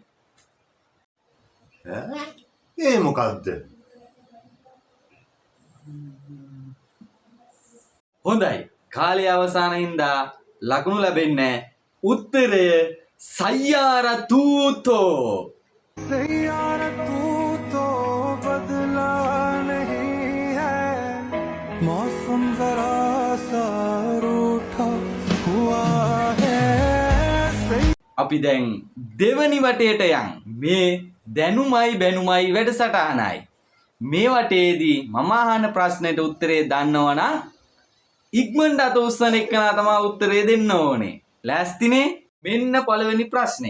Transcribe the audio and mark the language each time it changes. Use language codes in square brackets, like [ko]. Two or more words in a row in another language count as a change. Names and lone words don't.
[si] ඒ මොකක්ද? හොඳයි. කාලය අවසාන හින්දා ලකුණු ලැබෙන්නේ උත්තරය [hi] सैयारा तू तो. सैयारा तू तो बदला नहीं है मौसम जरा सा रूठा हुआ है. [si] අපි දැන් දෙවනි වටේට යන්. මේ දැනුමයි බැනුමයි වැඩසටහනයි. මේ වටේදී මම අහන ප්‍රශ්නෙට උත්තරේ දන්නවනම් ඉක්මනට අත උස්සන එක්කනා තමයි උත්තරේ දෙන්න ඕනේ. ලෑස්තිනේ? මෙන්න පළවෙනි ප්‍රශ්නය.